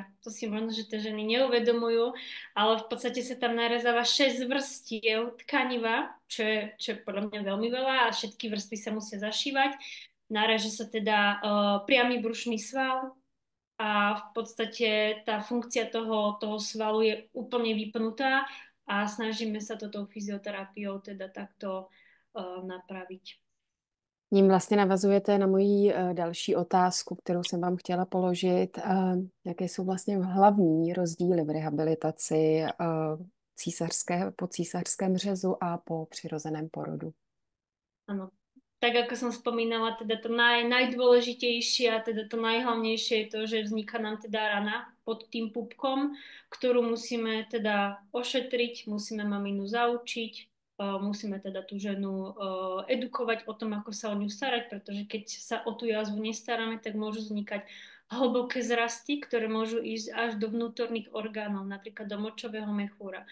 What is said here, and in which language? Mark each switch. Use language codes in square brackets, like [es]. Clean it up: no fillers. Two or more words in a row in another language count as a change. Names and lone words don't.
[sk] To si možno, že tie ženy neuvedomujú, ale v podstate sa tam narezáva 6 vrstiev tkaniva, čo je podľa mňa veľmi veľa a všetky vrstvy sa musia zašívať. Náreže sa teda priamy brušný sval a v podstate tá funkcia toho svalu je úplne vypnutá a snažíme sa to tou fyzioterapiou teda takto napraviť. [cs] Tím vlastně navazujete na moji další otázku, kterou jsem vám chtěla položit. Jaké jsou vlastně hlavní rozdíly v rehabilitaci po císařském řezu a po přirozeném porodu? [sk] Áno. tak ako som spomínala, teda to najdôležitejšie a teda to najhlavnejšie je to, že vzniká nám teda rana pod tým pupkom, ktorú musíme teda ošetriť, musíme maminu zaučiť, musíme teda tú ženu edukovať o tom, ako sa o ňu starať, pretože keď sa o tú jazvu nestaráme, tak môžu vznikať hlboké zrasty, ktoré môžu ísť až do vnútorných orgánov, napríklad do močového mechúra.